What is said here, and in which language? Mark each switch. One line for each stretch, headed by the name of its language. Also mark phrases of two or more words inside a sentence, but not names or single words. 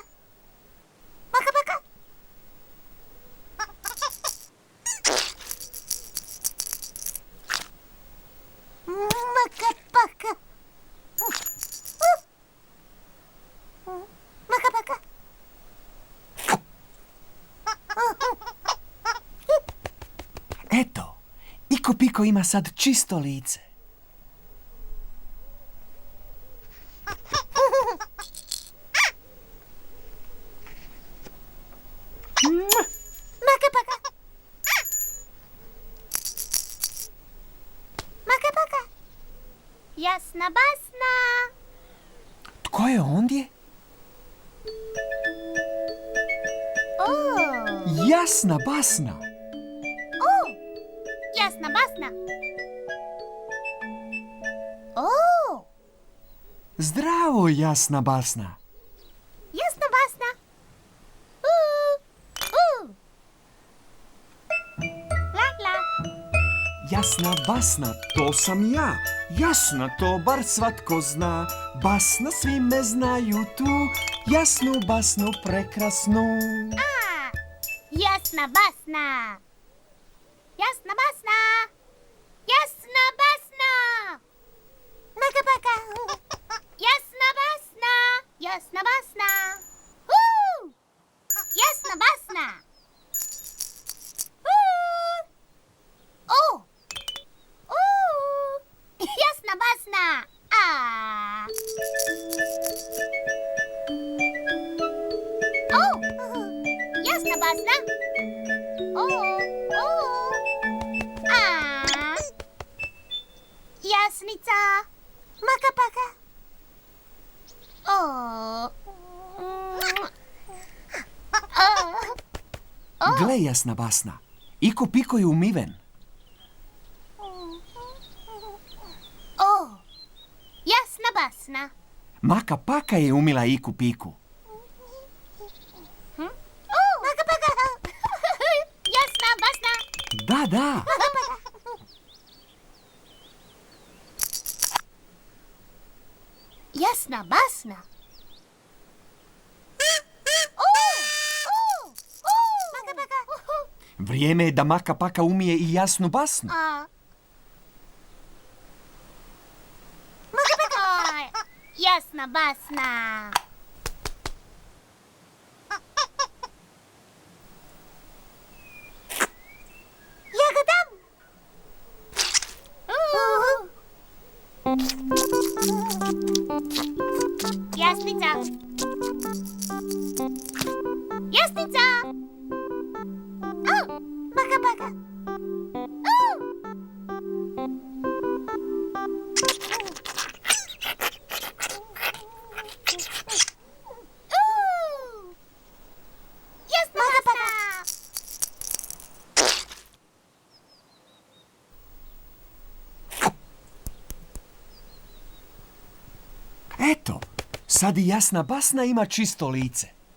Croatian: Maka Paka. Maka Paka. Maka Paka. Eto, Iko Piko ima sad čisto lice. Maka Paka. Maka Paka. Jasna basna. Tko je ondje? Jasna basna. Jasna basna. Zdravo, Jasna basna. Jasna basna. La la. Jasna basna, to sam ja. Jasna, to bar svatko zna. Basna, svi me znaju tu. Jasnu basnu prekrasnu. Jasna basna. Jasna basna. Jasna basna. Maka Paka. Jasna basna. Jasna basna. Jasna basna. Jasna basna. Jasna basna. Jasnica. Maka Paka. Gle, Jasna basna. Iko Piko je umiven. Jasna basna. Maka Paka je umila Iku Piku. Maka Paka. Jasna basna. Da. Jasna basna. Maka paka. Vrijeme je da Maka Paka umije i jasnu basnu. Maka paka. Jasna basna. Ja ga dam. Jasnica. Jasnica. Maka paka. Jasna basna. Eto, sad i jasna basna ima čisto lice.